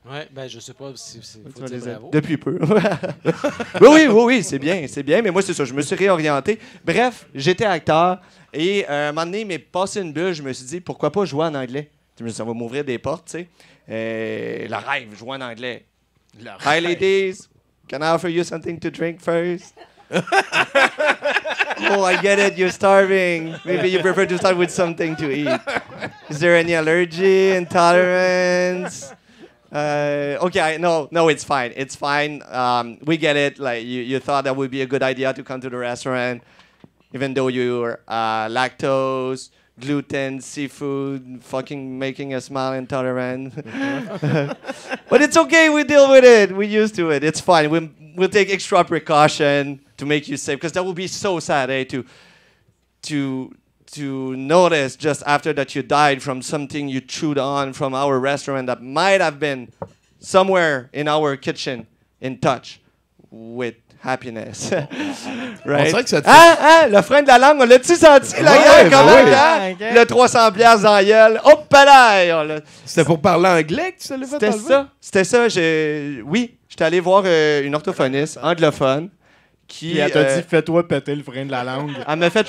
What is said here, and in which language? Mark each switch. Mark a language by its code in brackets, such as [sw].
[fr] Oui, ben je sais pas si faut dire bravo. Depuis peu. oui, c'est bien, mais moi, c'est ça, je me suis réorienté. Bref, j'étais acteur et à un moment donné, il m'est passé une bulle, je me suis dit, pourquoi pas jouer en anglais? Ça va m'ouvrir des portes, tu sais. Le rêve, jouer en anglais. [en] Hi, ladies. Can I offer you something to drink first? Oh, I get it. You're starving. Maybe you prefer to start with something to eat. Is there any allergy, intolerance? Okay, no, it's fine. It's fine. We get it. Like you thought that would be a good idea to come to the restaurant, even though you're lactose, gluten, seafood, fucking making a smile intolerant. But it's okay. We deal with it. We're used to it. It's fine. We'll take extra precaution to make you safe, because that would be so sad, to notice just after that you died from something you chewed on from our restaurant that might have been somewhere in our kitchen in touch with happiness. Right? [fr] On sait que ça te fait... le frein de la langue, on l'a-tu senti, la gueule, comment? Le 300 piastres dans la gueule. Hop là! C'était pour parler anglais que tu l'as fait enlever? C'était ça. Oui, j'étais allé voir une orthophoniste anglophone qui... Puis elle t'a dit, fais-toi péter le frein de la langue. Elle m'a fait